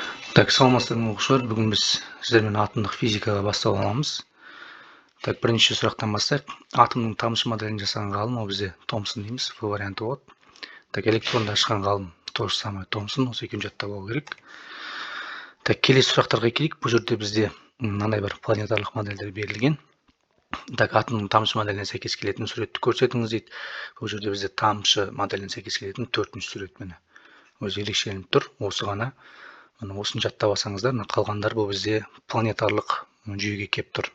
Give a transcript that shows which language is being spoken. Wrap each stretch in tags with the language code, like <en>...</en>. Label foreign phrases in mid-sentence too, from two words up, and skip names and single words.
<kk>Так, саламатсыздар оқушылар, бүгін біз сіздермен атомдық физикаға бастап аламыз. Так, бірінші сұрақтан бастайық. Атомның тамшы моделін жасаған ғалым, ол бізде Томсон дейміз, В варианты болады. Так, электронды ашқан ғалым</kk> <ru>то же самое</ru> <kk>Томсон, осы екеуін жаттап алу керек. Так, келесі сұрақтарға келейік. Бұл жерде бізде мынандай бір планетарлық модельдер берілген. Так, атомның тамшы моделіне сәйкес келетін суретті көрсетіңіз дейді. Бұл жерде бізде тамшы моделіне сәйкес келетін төртінші сурет міне. Өзі ерекшеленіп тұр, осы ғана. Осыны жаттап алсаңыздар, қалғандар бұл бізде планетарлық жүйеге кеп тұр.</kk>